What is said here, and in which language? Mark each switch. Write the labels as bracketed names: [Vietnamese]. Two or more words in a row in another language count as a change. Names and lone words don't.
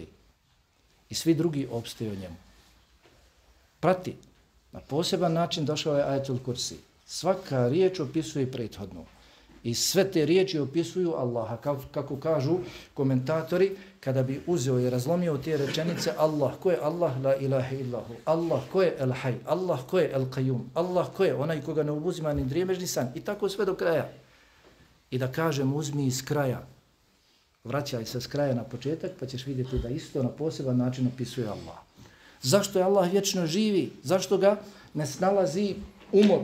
[Bosnian] I svi drugi opstoje o njemu. Prati. Na poseban način došao je ajetul kursi. Svaka riječ opisuje prethodnu. I sve te riječi opisuju Allaha. Kako kažu komentatori, kada bi uzeo i razlomio te rečenice, Allah, ko je Allah, [Arabic] لا إله إلا هو. [Bosnian] Allah, ko je El-Haj. Allah, ko je El-Qayyum. Allah, ko je onaj koga ne obuzima ni drijemež ni san. I tako sve do kraja. I da kažem, uzmi iz kraja. Vraćaj se s kraja na početak, pa ćeš vidjeti da isto na poseban način opisuje Allah. Zašto je Allah vječno živi? Zašto ga ne snalazi umor?